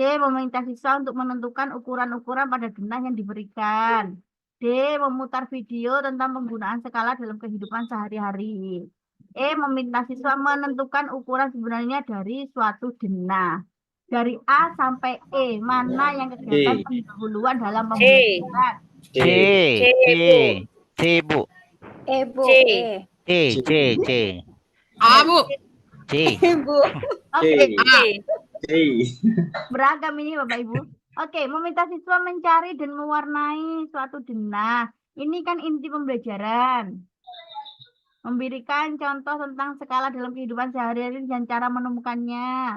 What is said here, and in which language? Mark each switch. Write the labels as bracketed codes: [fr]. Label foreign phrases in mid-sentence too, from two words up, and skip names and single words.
[id] Meminta siswa untuk menentukan ukuran-ukuran pada denah yang diberikan. D. Memutar video tentang penggunaan skala dalam kehidupan sehari-hari. E. Meminta siswa menentukan ukuran sebenarnya dari suatu denah. Dari A sampai E, mana yang kegiatan pendahuluan dalam pembelajaran? C, C, C, Bu. C, Bu. E, Bu. C, E. C. A, Bu. C. Bu. Oke, C. beragam ini Bapak Ibu. Oke, meminta siswa mencari dan mewarnai suatu denah. Ini kan inti pembelajaran. Memberikan contoh tentang skala dalam kehidupan sehari-hari dan cara menemukannya.